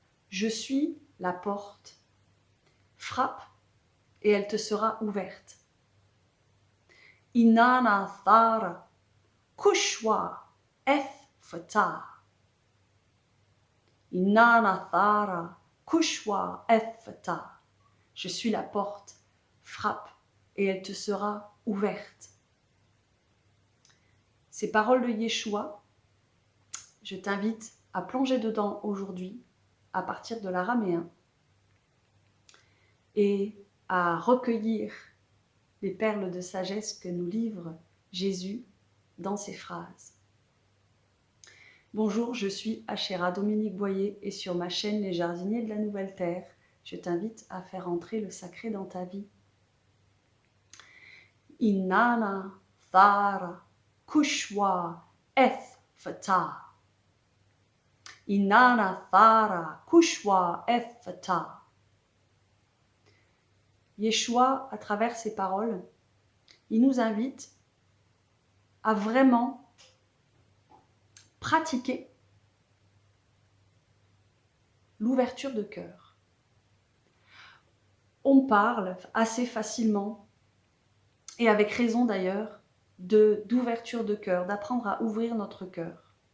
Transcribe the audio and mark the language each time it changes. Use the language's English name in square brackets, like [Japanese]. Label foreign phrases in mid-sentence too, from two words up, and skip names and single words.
[French] Je suis la porte. Frappe et elle te sera ouverte. [Aramaic] ܐܢܐܢܐ ܬܪܥܐ، ܩܘܫܘ ܦܬܚܐ. ܐܢܐܢܐ ܬܪܥܐ، ܩܘܫܘ ܦܬܚܐ. [French] Je suis la porte. Frappe et elle te sera ouverte. Ces paroles de Yeshua, je t'invite à plonger dedans aujourd'hui à partir de l'araméen et à recueillir les perles de sagesse que nous livre Jésus dans ces phrases. Bonjour, je suis Achéra Dominique Boyer et sur ma chaîne Les Jardiniers de la Nouvelle Terre, je t'invite à faire entrer le sacré dans ta vie. [Aramaic] ܐܢܐܢܐ ܬܪܥܐ ܩܘܫܘ ܦܬܚܐ. ܐܢܐܢܐ ܬܪܥܐ ܩܘܫܘ ܦܬܚܐ. [French] Yeshua, à travers ses paroles, il nous invite à vraiment pratiquer l'ouverture de cœur. On parle assez facilement, et avec raison d'ailleurs, d'ouverture de cœur, d'apprendre à ouvrir notre cœur.